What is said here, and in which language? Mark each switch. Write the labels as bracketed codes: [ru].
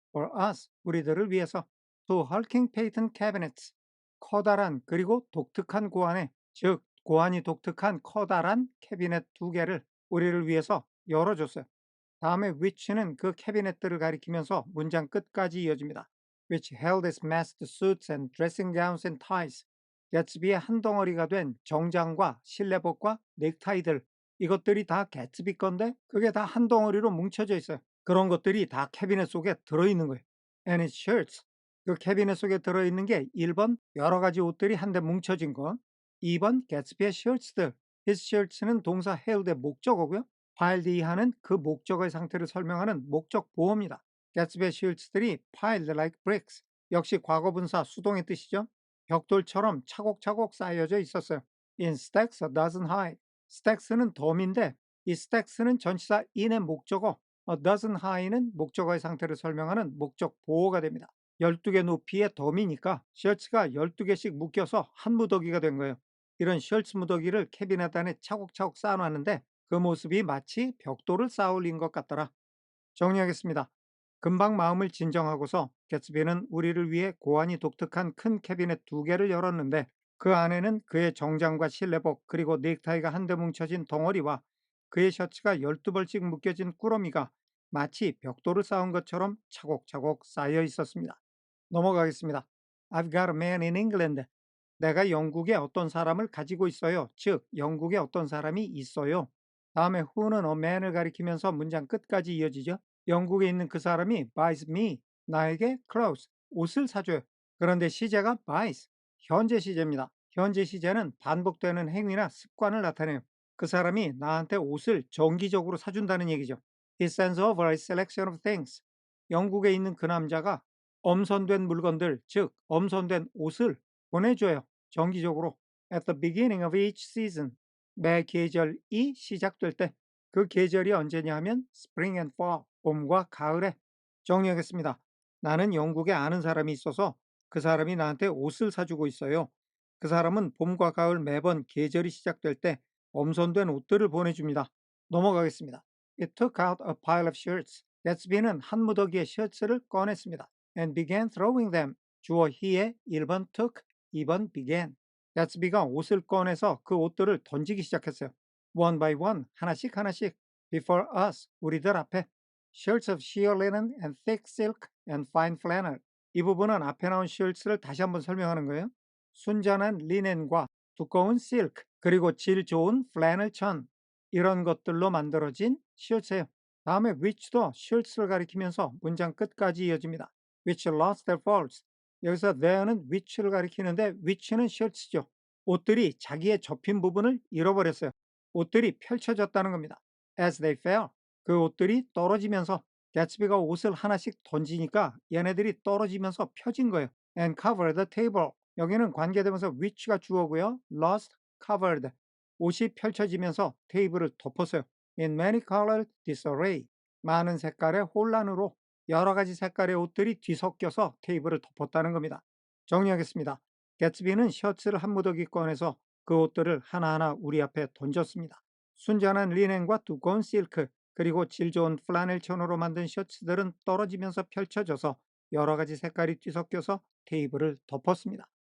[en] for us [ko] 우리들을 위해서 [en] to hulking patent cabinets [ko] 커다란 그리고 독특한 고안에 즉 고안이 독특한 커다란 캐비넷 두 개를 우리를 위해서 열어줬어요. 다음에 which는 그 캐비넷들을 가리키면서 문장 끝까지 이어집니다. [en] which held its masked suits and dressing gowns and ties. [ko] 개츠비의 한 덩어리가 된 정장과 실내복과 넥타이들 이것들이 다 개츠비 건데 그게 다 한 덩어리로 뭉쳐져 있어요. 그런 것들이 다 캐비넷 속에 들어있는 거예요. [en] And its shirts. [ko] 그 캐비넷 속에 들어있는 게 1번 여러 가지 옷들이 한데 뭉쳐진 거 2번 개츠비의 shirts들 his shirts는 동사 held의 목적어고요. 파일드 이하는 그 목적어의 상태를 설명하는 목적 보어입니다. 개츠비의 쉴츠들이 [en] piled like bricks. [ko] 역시 과거분사 수동의 뜻이죠. 벽돌처럼 차곡차곡 쌓여져 있었어요. [en] In stacks a dozen high. [ko] stacks는 덤인데 이 stacks는 전치사 in의 목적어 [en] A dozen high [ko] 는 목적어의 상태를 설명하는 목적 보호가 됩니다. 12개 높이의 덤이니까 셔츠가 12개씩 묶여서 한 무더기가 된 거예요. 이런 셔츠 무더기를 캐비넷 안에 차곡차곡 쌓아놨는데 그 모습이 마치 벽돌을 쌓아 올린 것 같더라. 정리하겠습니다. 금방 마음을 진정하고서 개츠비는 우리를 위해 고안이 독특한 큰 캐비넷 2개를 열었는데 그 안에는 그의 정장과 실내복 그리고 넥타이가 한데 뭉쳐진 덩어리와 그의 셔츠가 12벌씩 묶여진 꾸러미가 마치 벽돌을 쌓은 것처럼 차곡차곡 쌓여 있었습니다. 넘어가겠습니다. [en] I've got a man in England. [ko] 내가 영국에 어떤 사람을 가지고 있어요. 즉, 영국에 어떤 사람이 있어요. 다음에 who는 a man을 가리키면서 문장 끝까지 이어지죠. 영국에 있는 그 사람이 buys me, 나에게 clothes, 옷을 사줘요. 그런데 시제가 buys, 현재 시제입니다. 현재 시제는 반복되는 행위나 습관을 나타내요. 그 사람이 나한테 옷을 정기적으로 사준다는 얘기죠. [en] He sends over a selection of things. [ko] 영국에 있는 그 남자가 엄선된 물건들, 즉 엄선된 옷을 보내줘요. 정기적으로. [en] At the beginning of each season. [ko] 매 계절이 시작될 때. 그 계절이 언제냐 하면 [en] spring and fall. [ko] 봄과 가을에. 정리하겠습니다. 나는 영국에 아는 사람이 있어서 그 사람이 나한테 옷을 사주고 있어요. 그 사람은 봄과 가을 매번 계절이 시작될 때 엄선된 옷들을 보내줍니다. 넘어가겠습니다. [en] It took out a pile of shirts. [ko] 개츠비는 한 무더기의 셔츠를 꺼냈습니다. [en] And began throwing them. [ko] 주어 he의 1번 took, 2번 began. 개츠비가 옷을 꺼내서 그 옷들을 던지기 시작했어요. [en] One by one, [ko] 하나씩 하나씩. [en] Before us, [ko] 우리들 앞에. [en] Shirts of sheer linen and thick silk and fine flannel. [ko] 이 부분은 앞에 나온 shirts를 다시 한번 설명하는 거예요. 순전한 리넨과 두꺼운 실크, 그리고 질 좋은 플래널 천, 이런 것들로 만들어진 셔츠예요. 다음에 which도 shirts를 가리키면서 문장 끝까지 이어집니다. [en] which lost their folds. [ko] 여기서 there는 which를 가리키는데 which는 셔츠죠. 옷들이 자기의 접힌 부분을 잃어버렸어요. 옷들이 펼쳐졌다는 겁니다. [en] as they fell. [ko] 그 옷들이 떨어지면서 개츠비가 옷을 하나씩 던지니까 얘네들이 떨어지면서 펴진 거예요. [en] and cover the table. [ko] 여기는 관계되면서 which가 주어고요. [en] lost, covered. [ko] 옷이 펼쳐지면서 테이블을 덮었어요. [en] In many colored disarray. [ko] 많은 색깔의 혼란으로 여러 가지 색깔의 옷들이 뒤섞여서 테이블을 덮었다는 겁니다. 정리하겠습니다. 개츠비는 셔츠를 한 무더기 꺼내서 그 옷들을 하나하나 우리 앞에 던졌습니다. 순전한 리넨과 두꺼운 실크, 그리고 질 좋은 플라넬 천으로 만든 셔츠들은 떨어지면서 펼쳐져서 여러 가지 색깔이 뒤섞여서 테이블을 덮었습니다.